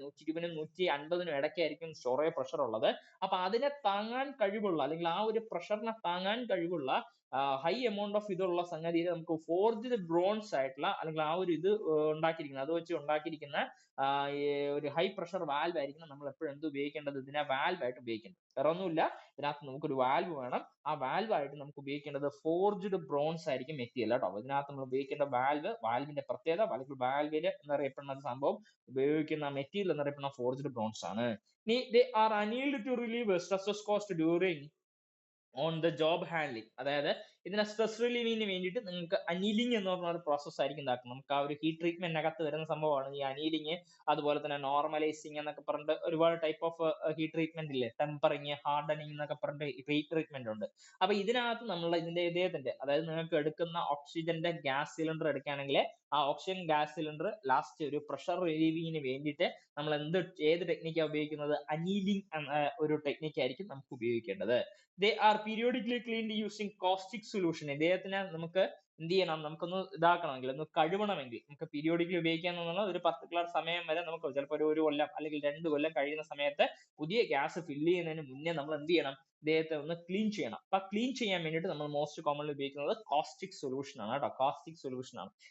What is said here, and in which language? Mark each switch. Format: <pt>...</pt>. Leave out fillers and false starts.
<ml>120 നും 150 നും ഇടയ്ക്കായിരിക്കും storage pressure ഉള്ളത്. അപ്പൊ അതിനെ താങ്ങാൻ കഴിവുള്ള, അല്ലെങ്കിൽ ആ ഒരു പ്രഷറിനെ താങ്ങാൻ കഴിവുള്ള ഹൈ എമൗണ്ട് ഓഫ് ഇതുള്ള സംഗതിയിൽ നമുക്ക് ഫോർജ്ഡ് ബ്രോൺസ് ആയിട്ടുള്ള, അല്ലെങ്കിൽ ആ ഒരു ഇത് ഉണ്ടാക്കിയിരിക്കുന്നത്, അത് വെച്ച് ഉണ്ടാക്കിയിരിക്കുന്ന ഈ ഒരു ഹൈ പ്രഷർ വാൽവ് ആയിരിക്കണം നമ്മൾ എപ്പോഴും എന്ത് ഉപയോഗിക്കേണ്ടത്? ഇതിനെ വാൽവ് ആയിട്ട് ഉപയോഗിക്കേണ്ടത്. വേറെ ഒന്നുമില്ല, ഇതിനകത്ത് നമുക്കൊരു വാൽവ് വേണം. ആ വാൽവ് ആയിട്ട് നമുക്ക് ഉപയോഗിക്കേണ്ടത് ഫോർജ്ഡ് ബ്രോൺസ് ആയിരിക്കും മെറ്റീരിയൽ കേട്ടോ. ഇതിനകത്ത് നമ്മൾ ഉപയോഗിക്കേണ്ട വാൽവിന്റെ പ്രത്യേകത, അല്ലെങ്കിൽ വാൽവിൽ എന്നറിയപ്പെടുന്ന സംഭവം ഉപയോഗിക്കുന്ന മെറ്റീരിയൽ എന്നറിയപ്പെടുന്ന ഫോർജ്ഡ് ബ്രോൺസ് ആണ്.</ml> <en>they are annealed to relieve stresses caused during on the job handling.</en> <ml>അതായത് ഇതിനെ സ്ട്രെസ് റിലീവിങ്ങിന് വേണ്ടിയിട്ട് നിങ്ങൾക്ക് അനീലിംഗ് എന്ന് പറഞ്ഞ ഒരു പ്രോസസ് ആയിരിക്കും ഇതാക്കുന്നത്. നമുക്ക് ആ ഒരു ഹീറ്റ് ട്രീറ്റ്മെന്റിനകത്ത് വരുന്ന സംഭവമാണ് ഈ അനീലിംഗ്. അതുപോലെ തന്നെ നോർമലൈസിങ് എന്നൊക്കെ പറഞ്ഞിട്ട് ഒരുപാട് ടൈപ്പ് ഓഫ് ഹീറ്റ് ട്രീറ്റ്മെന്റ് ഇല്ലേ, ടെമ്പറിങ്, ഹാർഡനിങ് എന്നൊക്കെ പറഞ്ഞിട്ട് ഹീറ്റ് ട്രീറ്റ്മെന്റ് ഉണ്ട്. അപ്പൊ ഇതിനകത്ത് നമ്മൾ ഇദ്ദേഹത്തിന്റെ, അതായത് നിങ്ങൾക്ക് എടുക്കുന്ന ഓക്സിജന്റെ ഗ്യാസ് സിലിണ്ടർ എടുക്കുകയാണെങ്കിൽ ആ ഓക്സിജൻ ഗ്യാസ് സിലിണ്ടർ ലാസ്റ്റ് ഒരു പ്രഷർ റിലീവിങ്ങിന് വേണ്ടിയിട്ട് നമ്മൾ ഏത് ടെക്നിക്കാണ് ഉപയോഗിക്കുന്നത്? അനീലിംഗ് എന്ന ഒരു ടെക്നിക്ക് ആയിരിക്കും നമുക്ക് ഉപയോഗിക്കേണ്ടത്.</ml> <en>they are periodically cleaned using caustic solution.</en> <ml>ഇദ്ദേഹത്തിനെ നമുക്ക് എന്ത് ചെയ്യണം? നമുക്കൊന്ന് ഇതാക്കണമെങ്കിൽ, ഒന്ന് കഴുകണമെങ്കിൽ നമുക്ക് പീരിയോഡിക്കലി ഉപയോഗിക്കാന്നുള്ള ഒരു പർട്ടിക്കുലർ സമയം വരെ നമുക്ക് ചിലപ്പോൾ ഒരു കൊല്ലം അല്ലെങ്കിൽ 2 കൊല്ലം കഴിയുന്ന സമയത്ത് പുതിയ ഗ്യാസ് ഫില്ല് ചെയ്യുന്നതിന് മുന്നേ നമ്മൾ എന്ത് ചെയ്യണം? ഇദ്ദേഹത്തെ ഒന്ന് ക്ലീൻ ചെയ്യണം. അപ്പൊ ക്ലീൻ ചെയ്യാൻ വേണ്ടിയിട്ട് നമ്മൾ മോസ്റ്റ് കോമൺലി ഉപയോഗിക്കുന്നത് കോസ്റ്റിക് സൊല്യൂഷൻ ആണ് കേട്ടോ. കോസ്റ്റിക് സൊല്യൂഷൻ ആണ്.</ml>